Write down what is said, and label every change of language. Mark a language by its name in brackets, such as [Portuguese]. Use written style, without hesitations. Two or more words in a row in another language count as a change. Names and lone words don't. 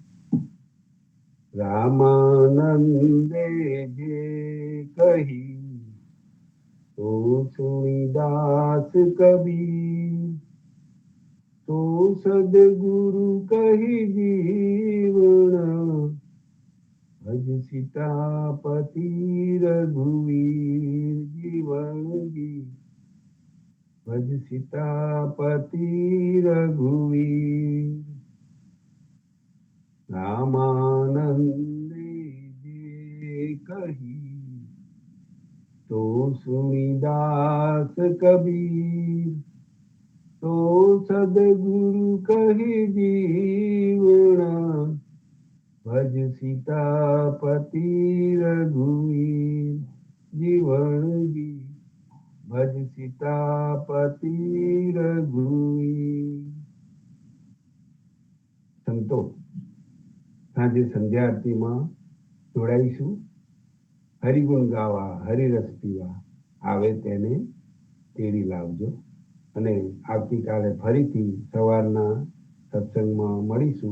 [Gujarati] રામાનંદે જે કહી તો સુનિદાસ કબીર, તો સદગુરુ કહી જીવણ, ભજ સીતાપતિ રઘુવીર જીવન જી. ભજ સીતાપતિ રઘુવીર રામાનંદી જે કહી તો સુનિદાસ કબીર તો સદગુરુ કહી જીવના ભજ સીતાપતિ રઘુવીર જીવન જી ભજ સીતાપતિ રઘુવીર। સંતો સાંજે સંધ્યા આરતીમાં જોડાઈશું. હરિગુણ ગાવા હરિરસ પીવા આવે તેને તેડી લાવજો. અને આવતીકાલે ફરીથી સવારના સત્સંગમાં મળીશું.